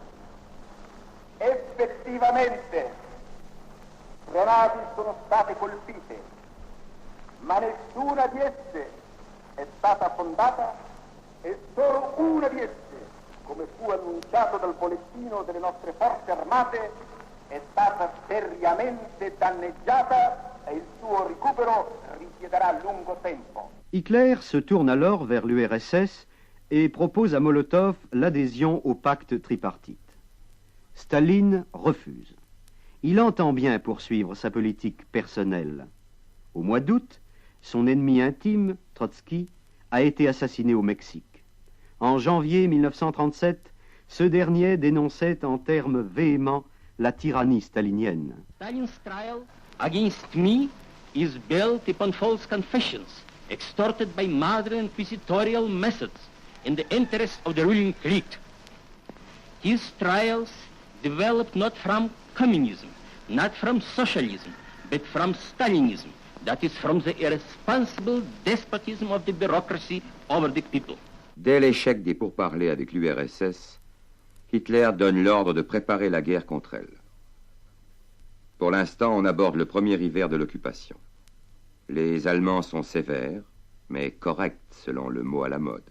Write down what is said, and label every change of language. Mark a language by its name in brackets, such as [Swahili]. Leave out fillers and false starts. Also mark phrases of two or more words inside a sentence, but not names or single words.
[Italian] Effettivamente tre navi sono state colpite, ma nessuna di esse è stata affondata e solo una di esse, come fu annunciato dal bollettino delle nostre forze armate, è stata seriamente danneggiata e il suo recupero richiederà lungo tempo. [French] Hitler se tourne alors vers l'URSS et propose à Molotov l'adhésion au pacte tripartite. Staline refuse. il entend bien poursuivre sa politique personnelle. Au mois d'août, son ennemi intime, Trotsky, a été assassiné au Mexique. En janvier 1937, ce dernier dénonçait en termes véhéments la tyrannie stalinienne. [English] Stalin's trial against me is built upon false confessions, extorted by modern inquisitorial methods in the interest of the ruling clique. His trials developed not from communism, not from socialism, but from Stalinism, that is from the irresponsible despotism of the bureaucracy over the people. [French] Dès l'échec des pourparlers avec l'URSS, Hitler donne l'ordre de préparer la guerre contre elle. Pour l'instant, on aborde le premier hiver de l'occupation. Les Allemands sont sévères, mais corrects selon le mot à la mode.